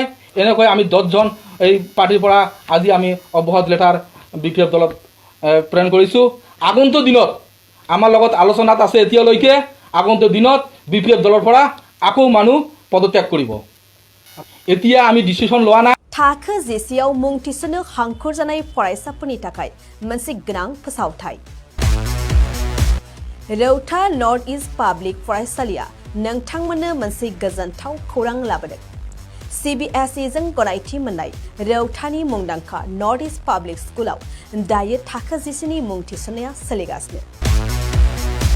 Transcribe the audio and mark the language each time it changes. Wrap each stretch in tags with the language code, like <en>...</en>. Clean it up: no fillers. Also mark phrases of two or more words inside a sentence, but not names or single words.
<as>এনেকৈ আমি 10জন এই পাৰ্টিৰ পৰা আজি আমি অব্যাহত লেটাৰ বিপিএফ দলত প্ৰেৰণ কৰিছোঁ। আগন্তুক দিনত আমাৰ লগত আলোচনাত আছে, এতিয়ালৈকে আগন্তুক দিনত বিপিএফ দলৰ পৰা আকৌ মানুহ পদত্যাগ কৰিব। এতিয়া আমি ডিচিশ্যন লোৱা নাই।</as> <brx>थाखो जेसेयाव मुं थिसननो हांखुर जानाय फरायसाफोरनि थाखाय मोनसे गोनां फोसावथाय। रौता नर्थ इस्ट पाब्लिक फरायसालिया नोंथांमोननो मोनसे गोजोनथाव खौरां लाबोदों। CBSE जों गनायथि मोननाय रौतानि मुंदांखा नर्थ इस्ट पाब्लिक स्कुलाव दायो थाखो जेसेनि मुं थिसननाया सोलिगासिनो।</brx>